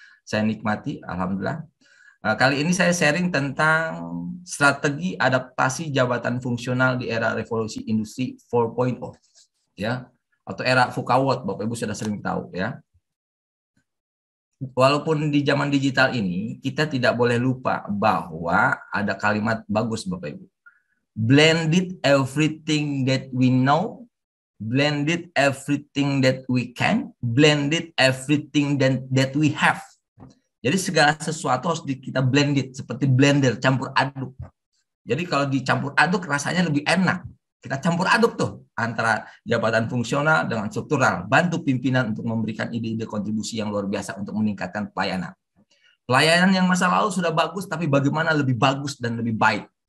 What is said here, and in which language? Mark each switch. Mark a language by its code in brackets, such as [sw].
[id] Saya nikmati, alhamdulillah. Kali ini saya sharing tentang strategi adaptasi jabatan fungsional di era revolusi industri 4.0, ya, atau era VUCA World. Bapak Ibu sudah sering tahu, ya. Walaupun di zaman digital ini kita tidak boleh lupa bahwa ada kalimat bagus Bapak Ibu. [en] Blended everything that we know, blended everything that we can, blended everything that we have. [id] Jadi segala sesuatu harus kita blended, seperti blender, campur aduk. Jadi kalau dicampur aduk rasanya lebih enak. Kita campur aduk tuh antara jabatan fungsional dengan struktural. Bantu pimpinan untuk memberikan ide-ide kontribusi yang luar biasa untuk meningkatkan pelayanan. Pelayanan yang masa lalu sudah bagus, tapi bagaimana lebih bagus dan lebih baik.